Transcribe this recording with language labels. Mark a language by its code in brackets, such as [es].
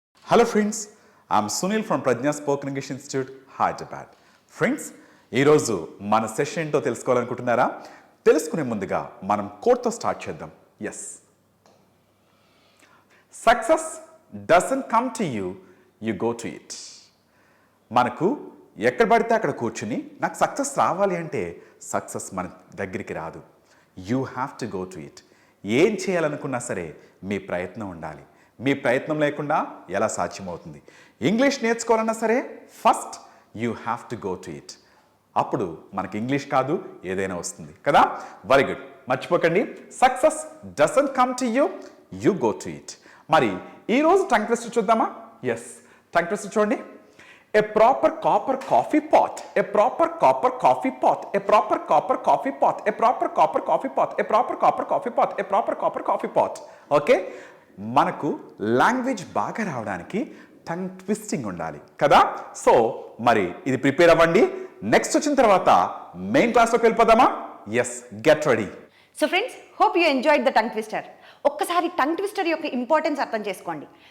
[en] Hello friends, I'm Sunil from Prajna Spoken English Institute, Hyderabad. [te] Friends, ఈరోజు మన session ఏంటో తెలుసుకోవాలనుకుంటున్నారా? తెలుసుకునే ముందుగా మనం కోట్తో స్టార్ట్ చేద్దాం. Yes, success doesn't come to you, you go to it. మనకు ఎక్కడ పడితే అక్కడ కూర్చుని నాకు సక్సెస్ రావాలి అంటే సక్సెస్ మన దగ్గరికి రాదు. You have to go to it. ఏం చేయాలనుకున్నా సరే మీ ప్రయత్నం ఉండాలి. మీ ప్రయత్నం లేకుండా ఎలా సాధ్యమవుతుంది? ఇంగ్లీష్ నేర్చుకోవాలన్నా సరే first you have to go to it. అప్పుడు మనకి ఇంగ్లీష్ కాదు ఏదైనా వస్తుంది కదా. వెరీ గుడ్, మర్చిపోకండి, success doesn't come to you, you go to it. మరి ఈరోజు టంగ్ ట్విస్టర్ చూద్దామా? ఎస్, టంగ్ ట్విస్టర్ చూడండి. [en] A proper copper coffee pot, a proper copper coffee pot, a proper copper coffee pot, a proper copper coffee pot, a proper copper coffee pot, a proper copper coffee pot. [te] Okay, మనకు language బాగా రావడానికి tongue twisting ఉండాలి కదా. So మరి ఇది prepare అవ్వండి. Next వచ్చిన తర్వాత మెయిన్ క్లాస్లోకి వెళ్ళిపోదామా? [en] Yes, get ready. [te] So friends, hope you enjoyed the tongue twister. ఒక్కసారి టంగ్ ట్విస్టర్ యొక్క ఇంపార్టెన్స్ అర్థం చేసుకోండి.